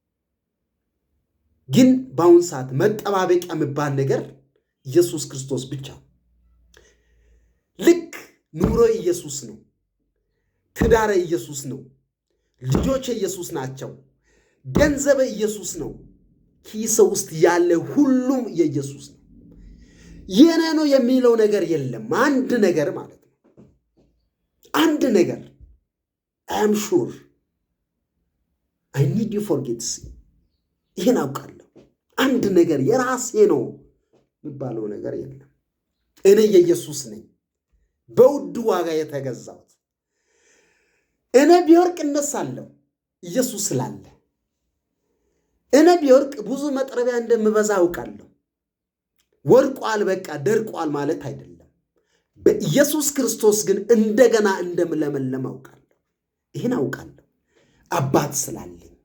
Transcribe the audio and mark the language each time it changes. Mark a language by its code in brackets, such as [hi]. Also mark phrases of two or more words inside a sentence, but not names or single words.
[am] ግን በአሁን ሰዓት መጠባበቂያ የሚባል ነገር ኢየሱስ ክርስቶስ ብቻ። ልክ ኑሮ ኢየሱስ ነው። ትዳር ኢየሱስ ነው። ልጆች ኢየሱስ ናቸው። ገንዘብ ኢየሱስ ነው። ኪስ ውስጥ ያለ ሁሉም የኢየሱስ ነው። የኔ ነው የሚለው ነገር የለም። አንድ ነገር ማለት ነው። አንድ ነገር [en] I am sure I need you forget [am] ይሄን አውቃለሁ። አንድ ነገር የራሴ ነው የሚባለው ነገር የለም። እኔ የኢየሱስ ነኝ፣ በውድ ዋጋ የተገዛሁት። እኔ ቢወርቅ እነሳለሁ ኢየሱስ ስላለ። እኔ ቢወርቅ ብዙ መጥረቢያ እንደምበዛ አውቃለሁ። ወርቋል በቃ ደርቋል ማለት አይደለም። በኢየሱስ ክርስቶስ ግን እንደገና እንደምለመለም አውቃለሁ። ይሄን አውቃለሁ። አባት ስላለኝ፣